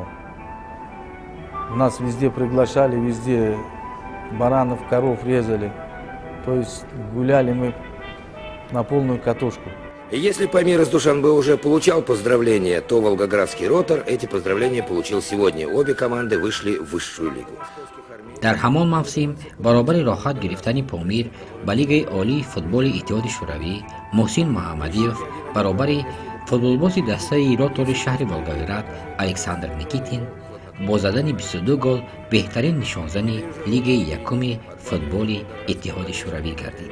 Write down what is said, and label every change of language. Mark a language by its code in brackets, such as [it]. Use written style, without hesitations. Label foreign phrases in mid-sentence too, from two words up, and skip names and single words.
[ru] Нас везде приглашали, везде баранов, коров резали. То есть гуляли мы на полную катушку. И если Памир из Душанбе уже получал поздравления, то волгоградский «Ротор» эти поздравления получил сегодня. Обе команды вышли в высшую лигу. [tg] дар ҳамон мавсим баробари роҳат гирифтани помир ба лигаи олии футболи иттиҳоди шӯравӣ муҳсин муҳаммадиев баробари футболбози дастаи ротори шаҳри волгоград александр никитин бо задани 22 гол беҳтарин нишонзани лигаи якуми футболи иттиҳоди шӯравӣ гардид.